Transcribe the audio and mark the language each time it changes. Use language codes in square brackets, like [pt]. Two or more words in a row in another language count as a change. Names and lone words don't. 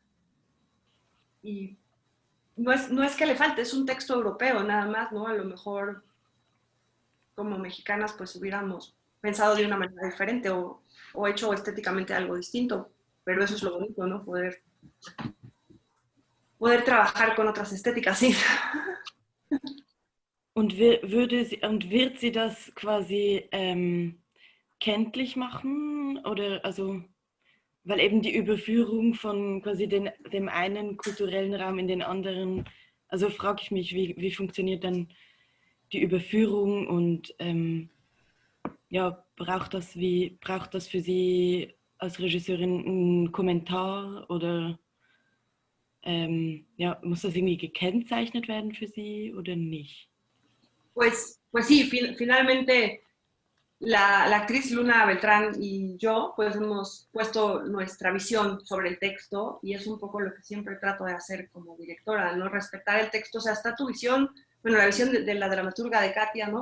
[es] Y no es que le falte, es un texto europeo nada más, ¿no? A lo mejor como mexicanas pues hubiéramos pensado de una manera diferente o hecho estéticamente algo distinto, pero eso es lo bonito, ¿no? Poder trabajar con otras estéticas, sí. [de] Und wird sie das quasi kenntlich machen? Oder also, weil eben die Überführung von quasi dem einen kulturellen Raum in den anderen, also frage ich mich, wie funktioniert dann die Überführung und ja, braucht das für Sie als Regisseurin einen Kommentar oder ja, muss das irgendwie gekennzeichnet werden für Sie oder nicht? [es] Pues sí, finalmente la actriz Luna Beltrán y yo pues hemos puesto nuestra visión sobre el texto y es un poco lo que siempre trato de hacer como directora, ¿no? Respetar el texto, o sea, está tu visión, bueno, la visión de la dramaturga de Katia, ¿no?